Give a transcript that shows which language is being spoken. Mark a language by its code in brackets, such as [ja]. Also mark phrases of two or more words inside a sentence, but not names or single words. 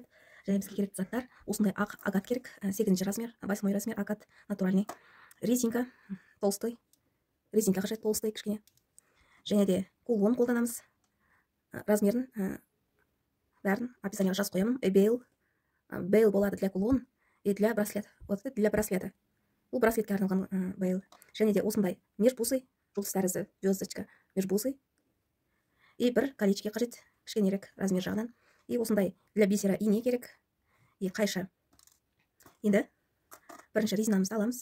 [kk] Және бізге керекті заттар осындай ақ агат керек. 8 [ru] размер, 8 размер агат натуральный. Резинка толстой. [kk] Резинка қажет толстой кішкене. Және де кулон қолданамыз. Размерін бәрін описаниеға жазып қоямын. Бейл болады [ru] для кулон и для браслет. Вот это для браслета. [kk] Бұл браслетке арналған бейл. Және де осындай межбусы, жұлдыз тәрізді звездочка межбусы. И бір колечке қажет, кішкенерек размер жағынан. И осындай [ru] для бисера [kk] ине керек. И қайша. Енді бірінші резинамызды аламыз.